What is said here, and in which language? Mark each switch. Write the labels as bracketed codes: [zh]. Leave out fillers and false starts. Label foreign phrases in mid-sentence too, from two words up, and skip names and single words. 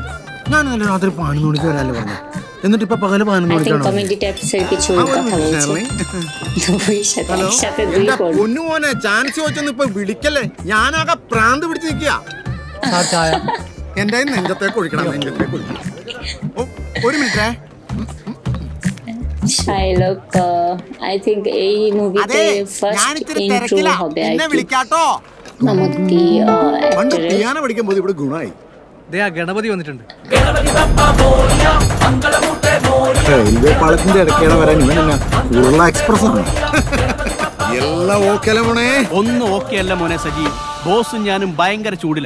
[ml] ഞാൻ ഇന്നലെ രാത്രി 11 മണിക്ക് വരാല്ലേ പറഞ്ഞു, എന്നിട്ട് ഇപ്പൊ പകല് 11 മണിക്കാണോ? പൊന്നുമോനെ, ചാൻസ് ചോദിച്ചൊന്നും ഇപ്പൊ വിളിക്കല്ലേ, ഞാനാകെ പ്രാന്ത് പിടിച്ച് നിൽക്കുക. എന്റെ നെഞ്ചത്തേക്ക് ഒഴിക്കണം, നെഞ്ചത്തേക്ക് ഒഴിക്കണം. ഒരു മിനിറ്റേ. [bn] শার্লক [en] I think [bn] এই মুভিতে ফার্স্ট ইন্ট্রো হবে। [ml] എന്നെ വിളിക്കാട്ടോ. মামুত্তি പണ്ട് പിയാനോ പഠിക്കുമ്പോൾ ഇവിടെ ഗുണമായി. ദേ ആ ഗണപതി വന്നിട്ടുണ്ട്. റെയിൽവേ പാളത്തിന്റെ ഇടയ്ക്കാണ് വരാൻ ഇവനെന്നാ ഉരുള എക്സ്പ്രസ് ആണ്. എല്ലാം ഓക്കെ അല്ല മോനെ? ഒന്നും ഓക്കെ അല്ല മോനെ സജി. ബോസും ഞാനും ഭയങ്കര ചൂടില്ല.